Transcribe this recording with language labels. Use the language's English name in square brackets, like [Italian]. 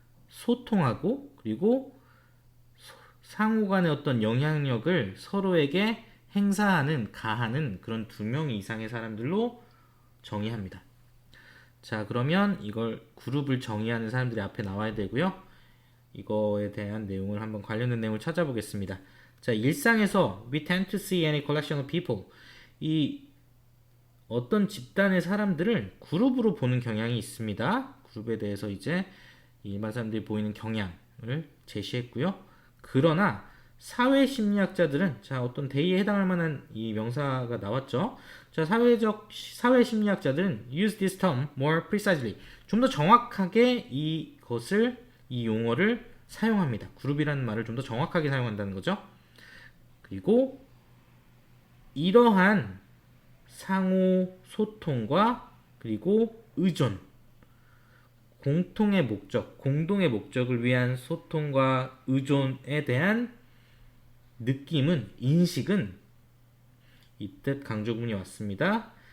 [Korean] 소통하고 그리고 상호 간의 어떤 영향력을 서로에게 행사하는, 가하는 그런 2명 이상의 사람들로 정의합니다. 자, 그러면 이걸 그룹을 정의하는 사람들이 앞에 나와야 되고요. 이거에 대한 내용을 한번 관련된 내용을 찾아보겠습니다. 자, 일상에서 [English] we tend to see any collection of people. [Korean] 이 어떤 집단의 사람들을 그룹으로 보는 경향이 있습니다. 그룹에 대해서 이제 일반 사람들이 보이는 경향을 제시했고요. 그러나 사회심리학자들은 자, 어떤 대의에 해당할 만한 이 명사가 나왔죠. 자, 사회심리학자들은 [English] use this term more precisely. [Korean] 좀 더 정확하게 이 용어를 사용합니다. 그룹이라는 말을 좀 더 정확하게 사용한다는 거죠. 그리고 이러한 상호 소통과 그리고 의존, 공통의 목적, 공동의 목적을 위한 소통과 의존에 대한 느낌은, 인식은 이 뜻 강조문이 왔습니다.